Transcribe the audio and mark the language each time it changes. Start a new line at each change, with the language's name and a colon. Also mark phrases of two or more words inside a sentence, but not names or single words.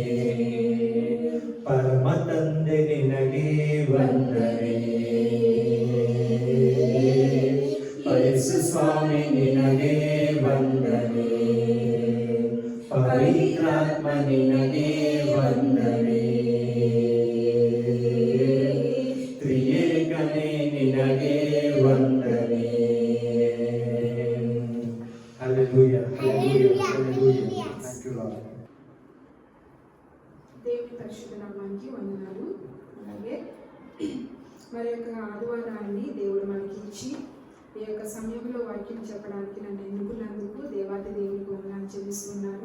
Kannada: ಪರಮ ತಂದೆ ನಿನಗೆ ವಂದನೆ ಯೇಸು ಸ್ವಾಮಿ ನಿನಗೆ ವಂದನೆ ಪವಿತ್ರಾತ್ಮ ನಿನಗೆ ವಂದನೆ ತ್ರಿಯೇಕನೇ ನಿನಗೆ ವಂದನೆ
Telugu: హల్లెలూయా హల్లెలూయా హల్లెలూయా థాంక్యూ లార్డ్. దేవుని పరిశుద్ధ నామానికి వందనాలు. అలాగే మరి యొక్క ఆదివారాన్ని దేవుడు మనకి ఇచ్చి ఈ యొక్క సమయంలో వాక్యం చెప్పడానికి నన్ను ఎన్నుకున్నందుకు దేవాది దేవునికి వందనాలు చెల్లిస్తున్నాను.